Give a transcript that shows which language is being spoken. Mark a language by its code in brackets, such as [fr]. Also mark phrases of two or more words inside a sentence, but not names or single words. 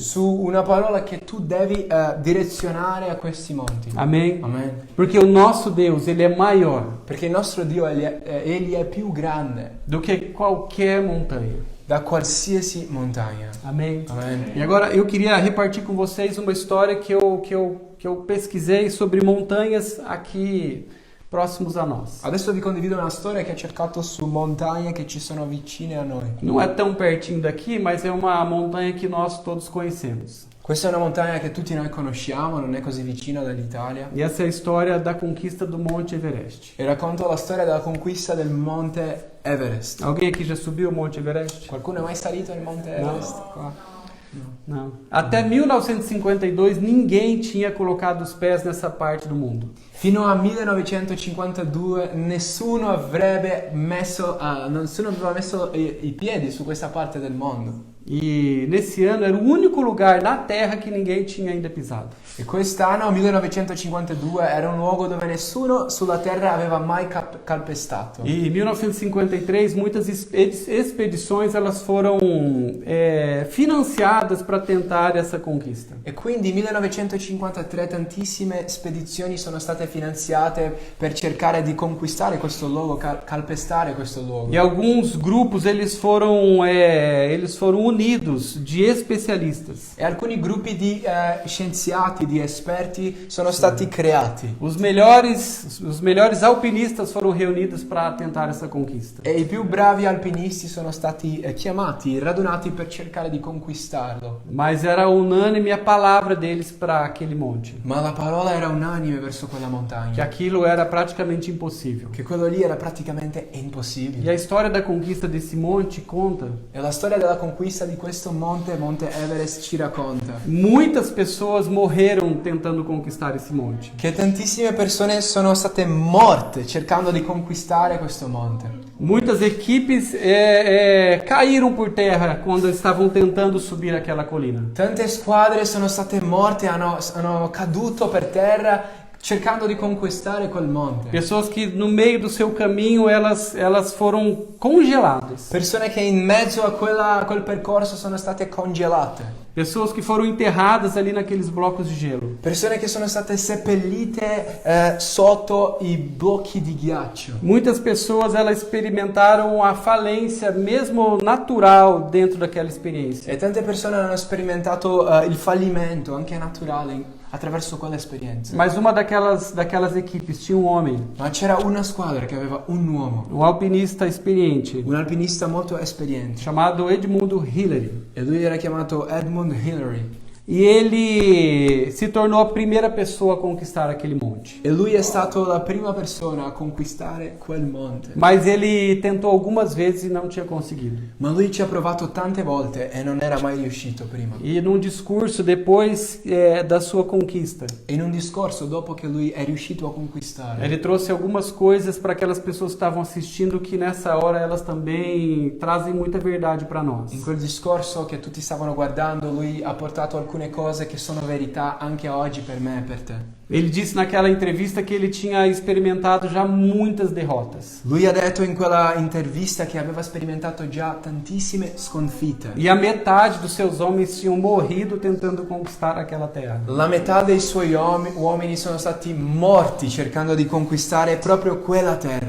[it] su una parola che tu devi direzionare a questi monti. [pt] Amém? [it] Amen. [pt] Porque o nosso Deus, ele é maior [it] Perché il nostro Dio egli è più grande [pt] do que qualquer montanha. [it] da qualsiasi montagna. [pt] Amém? [it] Amen. [pt] E agora eu queria repartir com vocês uma história que eu pesquisei sobre montanhas aqui próximos a nós. [it] Adesso vi condivido una storia che ho cercato su montagne che ci sono vicine a noi. [pt] Não é tão pertinho daqui, mas é uma montanha que nós todos conhecemos. [it] Questa è una montagna che tutti noi conosciamo, non è così vicina dall'Italia. [pt] E essa é a história da conquista do Monte Everest. [it] E racconto la storia della conquista del Monte Everest. [pt] Alguém aqui já subiu o Monte Everest? [it] Qualcuno è mai salito al Monte Everest? Qua? [pt] Não. Até 1952 ninguém tinha colocado os pés nessa parte do mundo. [it] Fino a 1952 nessuno aveva messo i piedi su questa parte del mondo. [pt] E nesse ano era o único lugar na Terra que ninguém tinha ainda pisado. [it] E quest'anno, 1952, era un luogo dove nessuno sulla terra aveva mai calpestato. [pt] E em 1953 muitas expedições elas foram financiadas para tentar essa conquista. [it] E quindi 1953 tantissime spedizioni sono state finanziate per cercare di conquistare questo luogo, calpestare questo luogo. [pt] E alguns grupos eles foram unidos de especialistas. [it] E alcuni gruppi di scienziati, di esperti sono stati creati. [pt] Os melhores alpinistas foram reunidos para tentar essa conquista. [it] E i più bravi alpinisti sono stati chiamati, radunati per cercare di conquistarlo. [pt] Mas era unânime a palavra deles para aquele monte. [it] Ma la parola era unanime verso quella [pt] Que [it] montagna, [pt] aquilo era praticamente impossível. [it] che quello lì era praticamente E impossibile. [pt] a história da conquista desse monte conta. [it] E la storia della conquista di questo Monte Everest ci racconta [pt] Muitas pessoas morreram tentando conquistar esse monte. [it] che tantissime persone sono state morte cercando di conquistare questo monte. [pt] Muitas equipes caíram por terra quando estavam tentando subir aquela colina. [it] Tante squadre sono state morte, hanno caduto per terra cercando di conquistare quel monte. [pt] Pessoas que no meio do seu caminho elas foram congeladas. [it] Persone che in mezzo a quel percorso sono state congelate. [pt] Pessoas que foram enterradas ali naqueles blocos de gelo. [it] Persone che sono state seppellite sotto i blocchi di ghiaccio. [pt] Muitas pessoas elas experimentaram a falência mesmo natural dentro daquela experiência. [it] E tante persone hanno sperimentato il fallimento, anche naturale, attraverso quell'esperienza. [pt] Mas uma daquelas equipes tinha um homem, [it] Ma c'era una squadra che aveva un uomo, [pt] um alpinista experiente, [it] un alpinista molto esperiente. [pt] chamado Edmundo Hillary. [it] E lui era chiamato Edmund Hillary. [pt] E ele se tornou a primeira pessoa a conquistar aquele monte. [it] E lui è stato la prima persona a conquistare quel monte. [pt] Mas ele tentou algumas vezes e não tinha conseguido. [it] Ma lui ci ha provato tante volte e non era mai riuscito prima. [pt] E num discurso depois da sua conquista, [it] E in un discorso, dopo che lui è riuscito a conquistare, [pt] ele trouxe algumas coisas para aquelas pessoas que estavam assistindo que nessa hora elas também trazem muita verdade para nós. [it] in quel discorso che tutti stavano guardando, lui ha portato alcune cose che sono verità anche oggi per me e per te. [pt] Ele disse naquela entrevista que ele tinha experimentado já muitas derrotas. [it] Lui ha detto in quella intervista che aveva sperimentato già tantissime sconfitte. [pt] E a metade dos seus homens tinham morrido tentando conquistar aquela terra. [it] La metà dei suoi uomini sono stati morti cercando di conquistare proprio quella terra.